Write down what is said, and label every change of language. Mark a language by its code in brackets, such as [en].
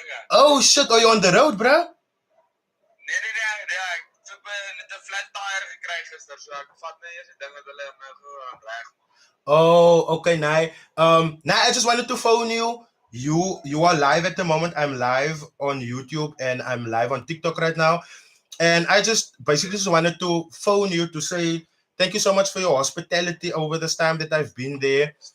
[en] Oh shit, are you on the road, bro? [af] Nee, ek het net 'n flat tire gekry gister, so ek vat net eers die ding wat hulle my reg. [en] Oh, okay, I just wanted to phone you. You are live at the moment. I'm live on YouTube and I'm live on TikTok right now. And I just basically just wanted to phone you to say thank you so much for your hospitality over this time that I've been there.